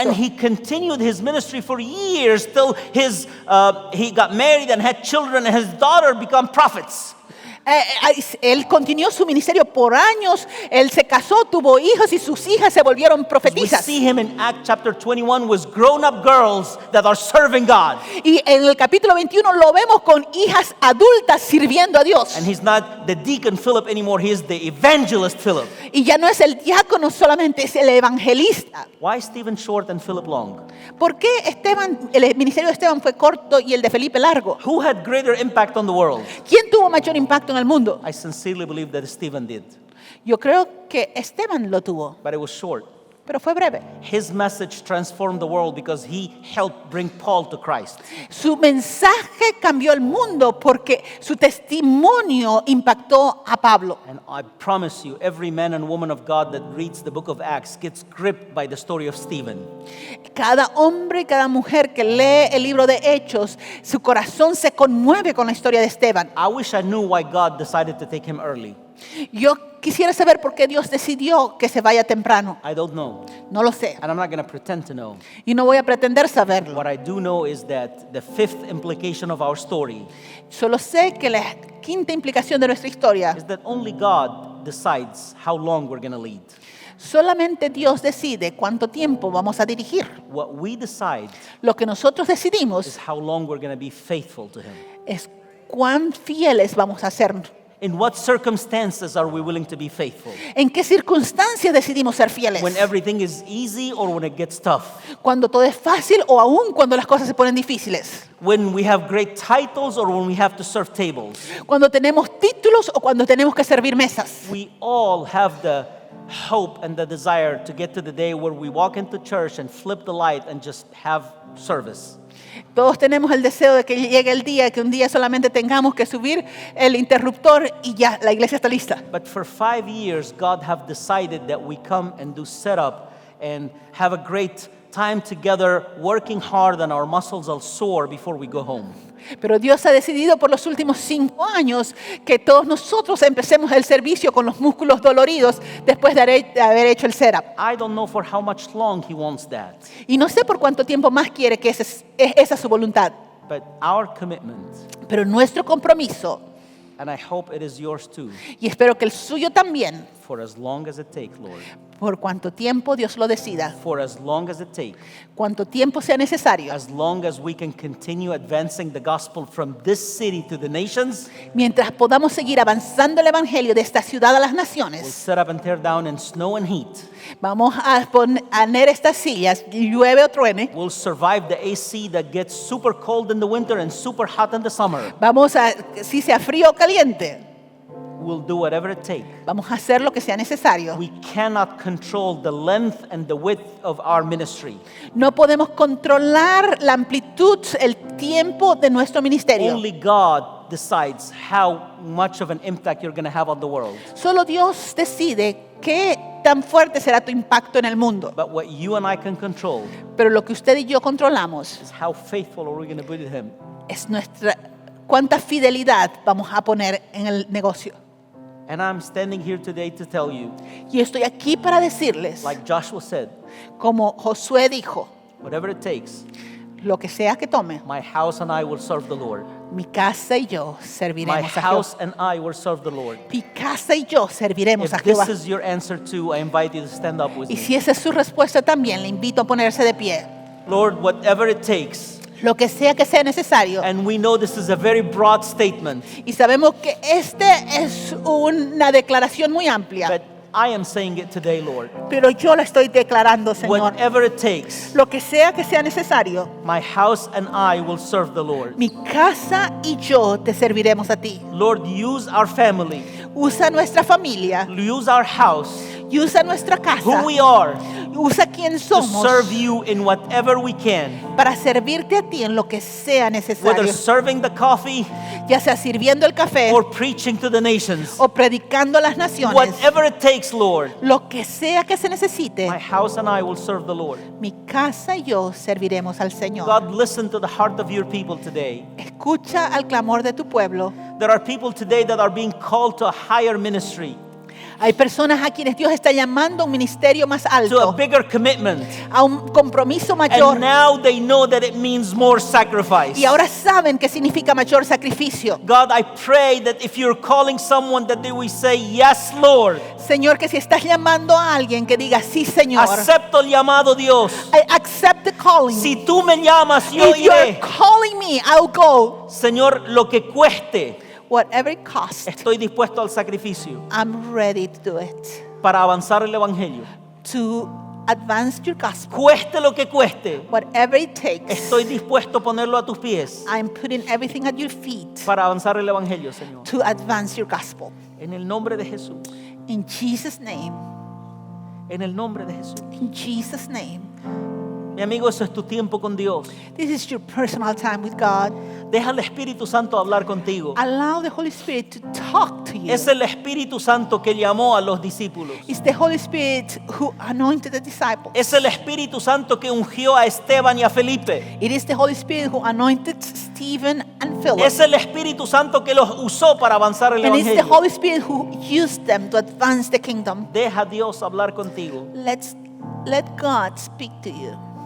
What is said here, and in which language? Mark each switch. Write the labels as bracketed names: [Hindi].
[English] And he continued his ministry for years till he got married and had children, and his daughter became prophets. [Spanish] Él continuó su ministerio por años. Él se casó, tuvo hijos y sus hijas se volvieron [English] We [Spanish] profetizas. [English] see him in Acts chapter 21 with grown-up girls that are serving God. [Spanish] Y en el capítulo 21 lo vemos con hijas adultas sirviendo a Dios. [English] And he's not the deacon Philip anymore, he is the evangelist Philip. [Spanish] Y ya no es el diácono solamente, es el evangelista. [English] Why Stephen short and Philip long? [Spanish] ¿Por qué el ministerio de Esteban fue corto y el de Felipe largo? [English] Who had greater impact on the world? [Spanish] ¿Quién tuvo mayor impacto en el mundo? [English] I sincerely believe that Stephen did, [Spanish] Yo creo que Esteban lo tuvo, [English] but it was short. [Spanish] pero fue breve. [English] His message transformed the world because he helped bring Paul to Christ. [Spanish] Su mensaje cambió el mundo porque su testimonio impactó a Pablo. [English] And I promise you, every man and woman of God that reads the book of Acts gets gripped by the story of Stephen. [Spanish] Cada hombre y cada mujer que lee el libro de Hechos, su corazón se conmueve con la historia de Esteban. [English] I wish I knew why God decided to take him early. [Spanish] Yo quisiera saber por qué Dios decidió que se vaya temprano. [English] I don't know, [Spanish] No lo sé. [English] and I'm not going to pretend to know. [Spanish] Y no voy a pretender saberlo. [English] What I do know is that the fifth implication of our story [Spanish] Solo sé que la quinta implicación de nuestra historia, [English] is that only God decides how long we're going to lead. [Spanish] solamente Dios decide cuánto tiempo vamos a dirigir. [English] What we decide [Spanish] Lo que nosotros [English] is [Spanish] decidimos [English] how long we're going to be faithful to Him. [Spanish] es cuán fieles vamos a ser. [English] In what circumstances are we willing to be faithful? [Spanish] ¿En qué circunstancias decidimos ser fieles? [English] When everything is easy or when it gets tough? [Spanish] Cuando todo es fácil o aún cuando las cosas se ponen difíciles. [English] When we have great titles or when we have to serve tables? [Spanish] Cuando tenemos títulos o cuando tenemos que servir mesas. [English] We all have the hope and the desire to get to the day where we walk into church and flip the light and just have service. [Spanish] Todos tenemos el deseo de que llegue el día, que un día solamente tengamos que subir el interruptor y ya, la iglesia está lista. [English] But for 5 years, God have decided that we come and do setup and have a great time together working hard and our muscles are sore before we go home. [Spanish] Pero Dios ha decidido por los últimos 5 años que todos nosotros empecemos el servicio con los músculos doloridos después de haber hecho el setup. [English] I don't know for how much long he wants that, [Spanish] Y no sé por cuánto tiempo más quiere que esa es su voluntad. [English] but our commitment, [Spanish] Pero nuestro compromiso, [English] and I hope it is yours too, [Spanish] y espero que el suyo también, [English] for as long as it takes, Lord, [Spanish] por cuánto tiempo Dios lo decida, [English] for as long as it takes, [Spanish] cuánto tiempo sea necesario, [English] as long as we can continue advancing the gospel from this city to the nations, [Spanish] mientras podamos seguir avanzando el evangelio de esta ciudad a las [English] we'll [Spanish] naciones. [English] set up and tear down in snow and heat. [Spanish] Vamos a poner estas sillas, llueve o truene. [English] We'll survive the AC that gets super cold in the winter and super hot in the summer. [Spanish] Vamos a, si sea frío o caliente, [English] We'll do whatever it takes. [Spanish] vamos a hacer lo que sea necesario. [English] We cannot control the length and the width of our ministry. [Spanish] No podemos controlar la amplitud, el tiempo de nuestro ministerio. [English] Only God decides how much of an impact you're going to have on the world. [Spanish] Solo Dios decide qué tan fuerte será tu impacto en el mundo. [English] But what you and I can control [Spanish] Pero lo que usted y yo controlamos [English] is how faithful are we going to be to Him. [Spanish] es cuánta fidelidad vamos a poner en el negocio. [English] And I'm standing here today to tell you, [Spanish] Y estoy aquí para decirles, [English] like Joshua said, [Spanish] como Josué dijo, [English] whatever it takes, [Spanish] lo que sea que tome, [English] my house and I will serve the Lord. [Spanish] mi casa y yo [English] My [Spanish] serviremos a Jehová. [English] house and I will serve the Lord. [Spanish] Mi casa y yo serviremos a [English] If this [Spanish] Jehová. [English] is your answer too, I invite you to stand up with [Spanish] Y [English] me. [Spanish] si esa es su respuesta también, le invito a ponerse de pie. [English] Lord, whatever it takes, [Spanish] Lo que sea necesario. [English] and we know this is a very broad statement, [Spanish] Y sabemos que este es una declaración muy amplia. [English] but I am saying it today, Lord. [Spanish] Pero yo la estoy declarando, Señor. [English] Whatever it takes, [Spanish] Lo que sea necesario. [English] my house and I will serve the Lord. [Spanish] Mi casa y yo te serviremos a ti. [English] Lord, use our family, [Spanish] Usa nuestra familia. [English] use our house, [Spanish] Usa nuestra casa. [English] who we are, [Spanish] Usa quien [English] to [Spanish] somos [English] serve you in whatever we can. [Spanish] para servirte a ti en lo que sea necesario. [English] Whether serving the coffee [Spanish] Ya sea sirviendo el café [English] or preaching to the nations, [Spanish] o predicando a las naciones. [English] whatever it takes, Lord, [Spanish] Lo que sea que se necesite. [English] my house and I will serve the Lord. [Spanish] Mi casa y yo serviremos al Señor. [English] God, listen to the heart of your people today. [Spanish] Escucha al clamor de tu pueblo. [English] There are people today that are being called to a higher ministry, [Spanish] Hay personas a quienes Dios está llamando a un ministerio más [English] to a [Spanish] alto, [English] bigger commitment. [Spanish] a un compromiso mayor. [English] And now they know that it means more sacrifice. [Spanish] Y ahora saben qué significa mayor sacrificio. [English] God, I pray that if you're calling someone, that they will say, yes, Lord. [Spanish] Señor, que si estás llamando a alguien que diga, sí, Señor. Acepto el llamado, Dios. [English] I accept the calling. [Spanish] Si tú me llamas, yo [English] If you're [Spanish] iré. [English] calling me, I'll go. [Spanish] Señor, lo que cueste, [English] Whatever it costs, [Spanish] estoy dispuesto al sacrificio [English] I'm ready to do it. [Spanish] para avanzar el Evangelio. [English] To advance your gospel. [Spanish] Cueste lo que cueste, [English] Whatever it takes, [Spanish] estoy dispuesto a ponerlo a tus pies [English] I'm putting everything at your feet [Spanish] para avanzar el Evangelio, Señor. [English] to advance your gospel. [Spanish] En el nombre de Jesús. [English] In Jesus' name. [Spanish] En el nombre de Jesús. [English] In Jesus' name. [Spanish] Mi amigo, eso es tu tiempo con Dios. [English] This is your personal time with God. [Spanish] Deja al Espíritu Santo hablar contigo. [English] Allow the Holy Spirit to talk to you. [Spanish] Es el Espíritu Santo que llamó a los discípulos. [English] It's the Holy Spirit who anointed the disciples. [Spanish] Es el Espíritu Santo que ungió a Esteban y a Felipe. [English] It is the Holy Spirit who anointed Stephen and Philip. [Spanish] Es el Espíritu Santo que los usó para avanzar el [English] And it's the [Spanish] Evangelio. [English] Holy Spirit who used them to advance the kingdom. [Spanish] Deja a Dios hablar contigo. [English] Let God speak to you.